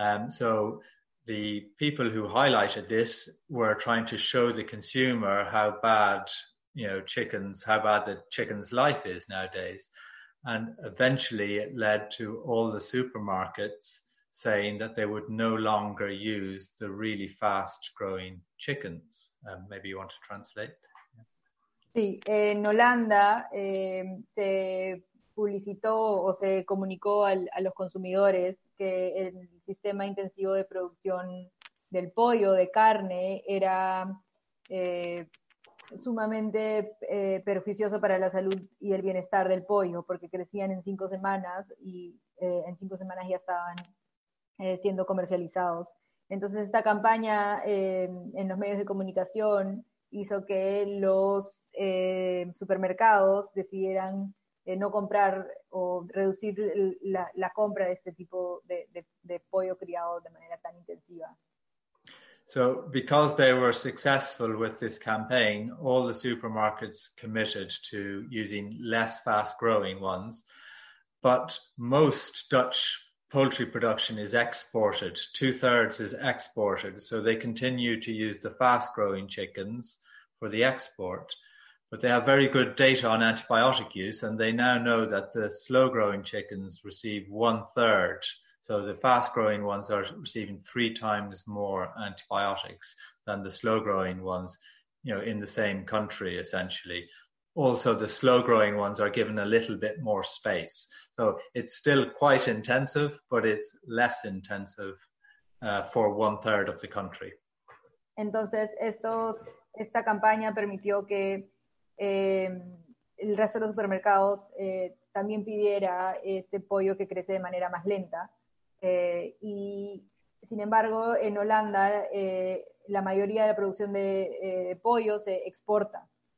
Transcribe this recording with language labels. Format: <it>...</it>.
<en>So the people who highlighted this were trying to show the consumer how bad, how bad the chicken's life is nowadays. And eventually it led to all the supermarkets saying that they would no longer use the really fast growing chickens. Maybe you want to translate?</en> <es>Sí, en Holanda se publicitó o se comunicó a los consumidores que el sistema intensivo de producción del pollo, de carne, era sumamente perjuicioso para la salud y el bienestar del pollo, porque crecían en 5 semanas y en 5 semanas ya estaban siendo comercializados. Entonces esta campaña en los medios de comunicación hizo que los supermercados decidieran no comprar o reducir la compra de este tipo de pollo criado de manera tan intensiva.</es> <en>So, because they were successful with this campaign, all the supermarkets committed to using less fast-growing ones, but most Dutch poultry production is exported, 2/3 is exported, so they continue to use the fast-growing chickens for the export. But they have very good data on antibiotic use, and they now know that the slow-growing chickens receive 1/3. So the fast-growing ones are receiving 3 times more antibiotics than the slow-growing ones, in the same country, essentially. Also, the slow-growing ones are given a little bit more space. So it's still quite intensive, but it's less intensive for 1/3 of the country.</en> <es>Entonces, esta campaña permitió que el resto de los supermercados también pidiera este pollo que crece de manera más lenta. Y sin embargo, en Holanda la mayoría de la producción de pollo se exporta.</es>